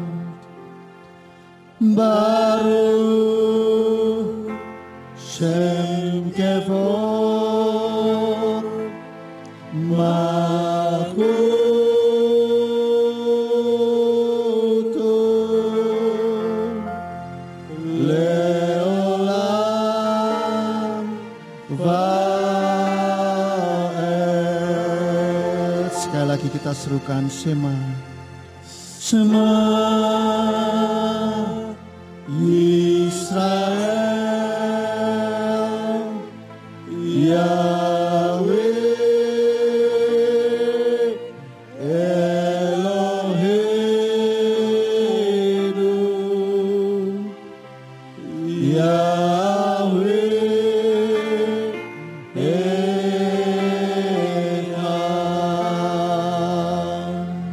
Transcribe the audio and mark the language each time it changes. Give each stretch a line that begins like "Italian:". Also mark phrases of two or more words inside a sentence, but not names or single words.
Hebrew: ברוך שם כבוד מלכותו לעולם ועד.
Indonesian: Sekali lagi kita serukan Shema
Hebrew: ישראל יהוה אלהינו יהוה אחד.